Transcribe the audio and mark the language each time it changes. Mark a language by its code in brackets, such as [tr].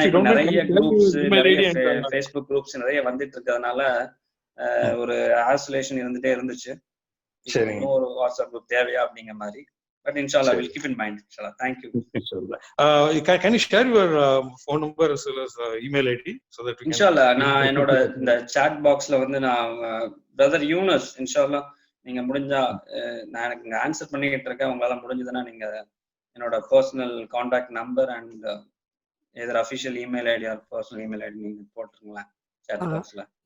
[ta] நிறைய groups நிறைய Facebook groups நிறைய வந்துட்டு இருக்கறதுனால ஒரு ஐசோலேஷன் இருந்துட்டே இருந்துச்சு. சரி, ஒரு WhatsApp group தேவையா அப்படிங்கிற மாதிரி. [en] But inshallah we'll keep in mind. Inshallah, thank you. Inshallah. Can you share your phone number as well as email ID so that we can [ta] inshallah நான் என்னோட இந்த chat boxல வந்து நான் பிரதர் யூனஸ் inshallah நீங்க முடிஞ்சா நான் எனக்கு ஆன்சர் பண்ணிட்டு இருக்கேன். உங்களால முடிஞ்சதுன்னா நீங்க என்னோட personal contact number and [en] either official email ID [ta] or personal email ID நீங்க போட்டுருங்களா chat boxல.